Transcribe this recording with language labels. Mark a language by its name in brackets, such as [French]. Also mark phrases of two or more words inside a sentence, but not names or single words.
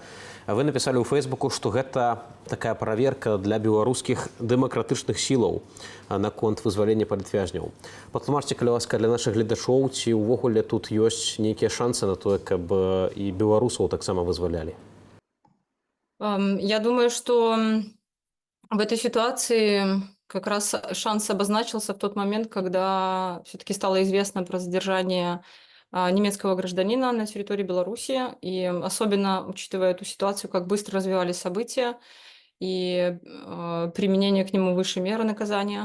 [Belarusian] Вы напісалі ў Фэйсбуку, што гэта такая праверка для беларускіх дэмакратычных сілаў наконт вызвалення палітвязняў. Патлумачце, калі ласка, для нашых гледачоў, ці ўвогуле тут ёсць нейкія шансы на тое, каб і беларусаў таксама вызвалялі? [Russian] Я думаю, что в этой ситуации как раз шанс обозначился в тот момент, когда все-таки стало известно про задержание немецкого гражданина на территории Беларуси. И особенно учитывая эту ситуацию, как быстро развивались события и применение к нему высшей меры наказания.